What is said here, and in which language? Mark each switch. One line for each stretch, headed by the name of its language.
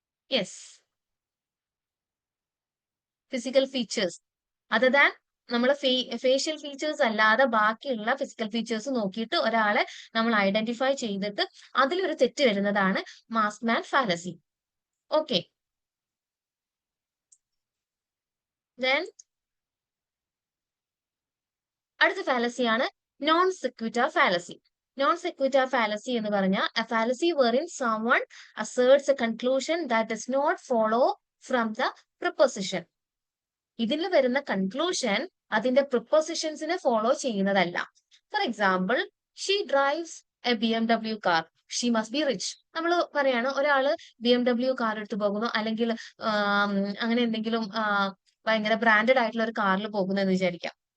Malayalam: Yes, physical features other than നമ്മളെ facial features അല്ലാതെ ബാക്കിയുള്ള ഫിസിക്കൽ ഫീച്ചേഴ്സ് നോക്കിയിട്ട് ഒരാളെ നമ്മൾ ഐഡന്റിഫൈ ചെയ്തിട്ട് അതിലൊരു തെറ്റ് വരുന്നതാണ് മാസ്ക് മാൻ ഫാലസി. ഓക്കെ, ദെൻ അടുത്ത ഫാലസിയാണ് നോൺ സെക്വിറ്റ ഫാലസി. നോൺ സെക്വിറ്റ ഫാലസി എന്ന് പറഞ്ഞാൽ A fallacy വെറിൻ
English: someone asserts a conclusion that does not follow from the proposition.
Malayalam: ഇതിൽ വരുന്ന കൺക്ലൂഷൻ അതിന്റെ പ്രിപ്പോസിഷൻസിനെ ഫോളോ ചെയ്യുന്നതല്ല.
English: For example, she drives a BMW car, she must be rich.
Malayalam: നമ്മൾ പറയാണ്, ഒരാള് BMW കാർ എടുത്ത് പോകുന്നു, അല്ലെങ്കിൽ അങ്ങനെ എന്തെങ്കിലും ഭയങ്കര ബ്രാൻഡഡ് ആയിട്ടുള്ള ഒരു കാറിൽ പോകുന്നു എന്ന് വിചാരിക്കാം.